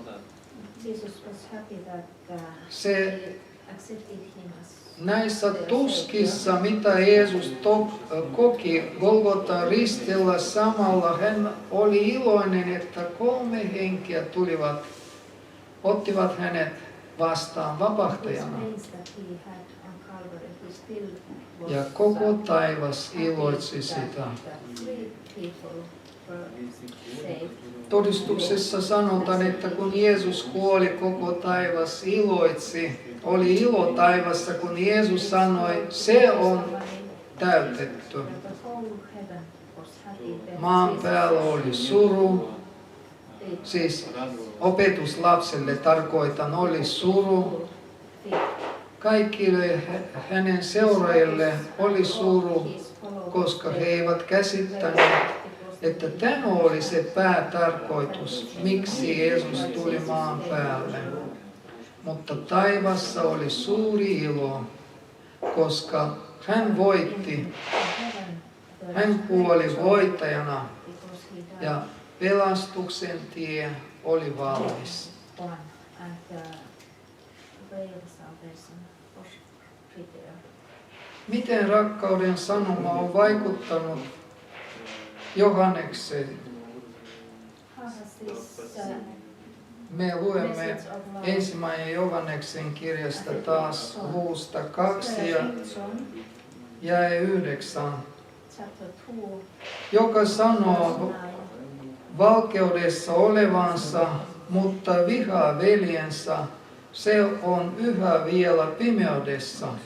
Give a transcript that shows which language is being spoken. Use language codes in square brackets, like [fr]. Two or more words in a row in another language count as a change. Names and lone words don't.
[fi] Se näissä tuskissa, mitä Jeesus koki Golgotan ristillä, samalla hän oli iloinen, että 3 henkeä tulivat, ottivat hänet vastaan vapahtajana. [en] Things that he had on Calvary, he still was [fi] Ja koko taivas [en] happy [fi] iloitsi sitä. [en] that three people were saved. [fi] Todistuksessa sanotaan, että kun Jeesus kuoli, koko taivas iloitsi. Oli ilo taivassa, kun Jeesus sanoi, se on täytetty. [en] The whole heaven was happy that [fi] Maan [en] Jesus [fi] päällä oli suru. [en] did [fi] Siis opetuslapselle tarkoitan, oli suru. Kaikille hänen seuraajille oli suru, koska he eivät käsittäneet, että tämä oli se päätarkoitus, miksi Jeesus tuli maan päälle. Mutta taivassa oli suuri ilo, koska hän voitti, hän kuoli voittajana ja pelastuksen tie oli valmis. [en] one and the way of salvation was prepared. [fi] Miten rakkauden sanoma on vaikuttanut Johannekseen? [en] How has this [fi] Me luemme [en] message of love [fi] ensimmäinen Johanneksen kirjasta taas luvusta 2 ja [en] John [fi] jae 9, [en] chapter 2 [fi] joka sanoo [en] verse 9. [fi] valkeudessa olevansa, mutta vihaa veljensä, se on yhä vielä pimeydessä.